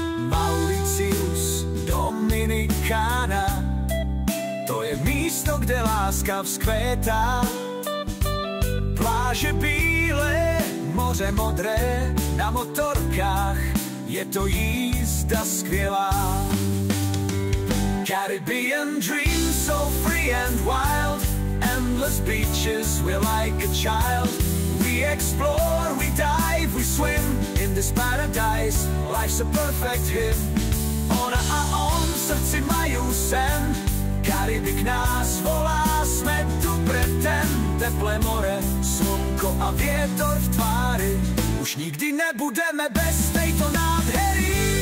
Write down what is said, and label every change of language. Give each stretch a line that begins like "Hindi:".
Czech: Mauritius, Dominikána, to je místo, kde láska vzkvétá. Pláže bílé, moře modré, na motorkách je to jízda skvělá.
English: Caribbean dream, so free and wild, endless beaches, we're like a child. We explore, we dive, we swim in this paradise, life's a perfect hymn.
Slovak: Ona a on v srdci majú sen, Karibik nás volá, sme tu pre ten. Teplé more, slnko a vietor v tvári, už nikdy nebudeme bez tejto nádhery.